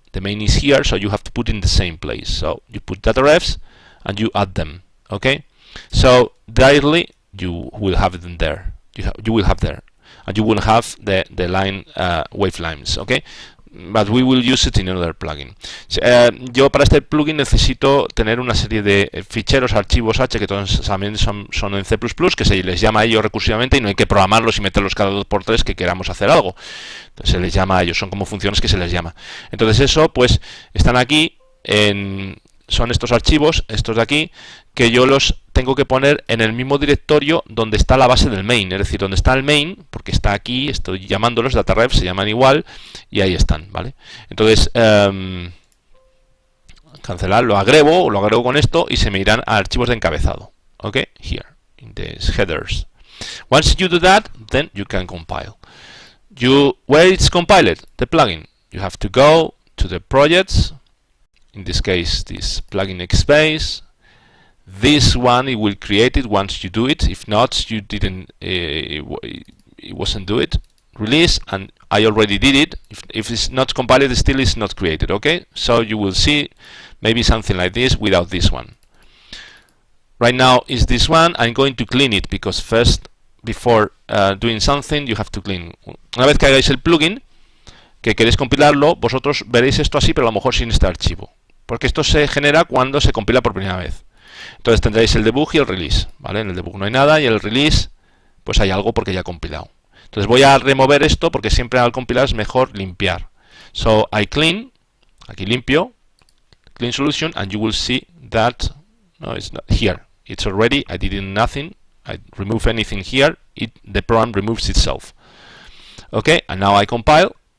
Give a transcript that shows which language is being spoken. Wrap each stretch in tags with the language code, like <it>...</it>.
<en>The main is here, so you have to put in the same place. So you put data refs and you add them. Okay, so directly you will have them there. You will have there, and you will have the line wavelines. Okay, but we will use it in another plugin.</en> <es>Yo para este plugin necesito tener una serie de ficheros, archivos H, que todos también son en C++, que se les llama a ellos recursivamente y no hay que programarlos y meterlos cada 2x3 que queramos hacer algo. Entonces se les llama a ellos, son como funciones que se les llama. Entonces eso, pues, están aquí, son estos archivos, estos de aquí, que yo los tengo que poner en el mismo directorio donde está la base del main, es decir, donde está el main, porque está aquí, estoy llamándolos, dataref, se llaman igual, y ahí están, ¿vale? Entonces, cancelar, lo agrego con esto y se me irán a archivos de encabezado, ¿ok?</es> <en>Here, in these headers. Once you do that, then you can compile. Where it's compiled, the plugin, you have to go to the projects, in this case, this plugin XPlane. This one, it will create it once you do it. If not, you didn't, it wasn't do it. Release, and I already did it. If it's not compiled, it still is not created, okay? So you will see maybe something like this without this one. Right now is this one. I'm going to clean it because first, before doing something, you have to clean.</en> <es>Una vez que hagáis el plugin, que queréis compilarlo, vosotros veréis esto así, pero a lo mejor sin este archivo. Porque esto se genera cuando se compila por primera vez. Entonces tendréis el debug y el release, ¿vale? En el debug no hay nada y en el release pues hay algo porque ya he compilado. Entonces voy a remover esto porque siempre al compilar es mejor limpiar.</es> <en>So I clean,</en> <es>aquí limpio,</es> <en>clean solution, and you will see that no, it's not here. It's already, I did nothing, I remove anything here, the program removes itself. Okay, and now I compile.</en>